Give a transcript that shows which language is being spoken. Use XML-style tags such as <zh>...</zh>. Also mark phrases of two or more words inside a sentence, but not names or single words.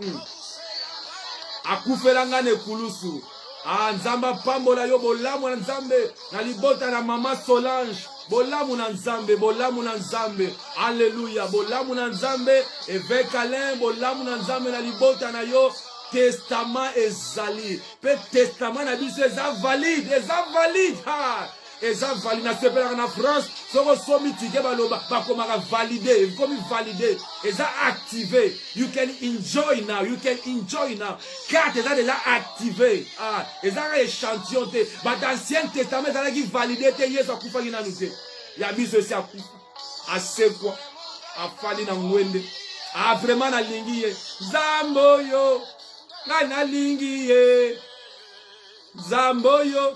<ln>akufelanga ne kulusu Nzamba pambola yo bolamu na Nzambe na libota na mama Solange bolamu na Nzambe Alléluia bolamu na Nzambe évêque Alain bolamu na Nzambe na libota na yo testament ezali pe testament na biso eza valide eza valide na sepelaka na France soko somi tike baloba bakomaka valide komi valide eza activé.</ln> <en>You can enjoy now, you can enjoy now.</en> <ln>Carte eza</ln> <fr>déjà activé.</fr> <ln>Ah, eza échantillon te. Ba</ln> <fr>dans Ancien Testament</fr> <ln>eza ki valide te Yesu akufaki nanu te. Ya biso esi akufa. Asekwa. Afali na ngwende. Ah vraiment na lingi ye. Zamboyo. Na lingi ye. Zamboyo.</ln>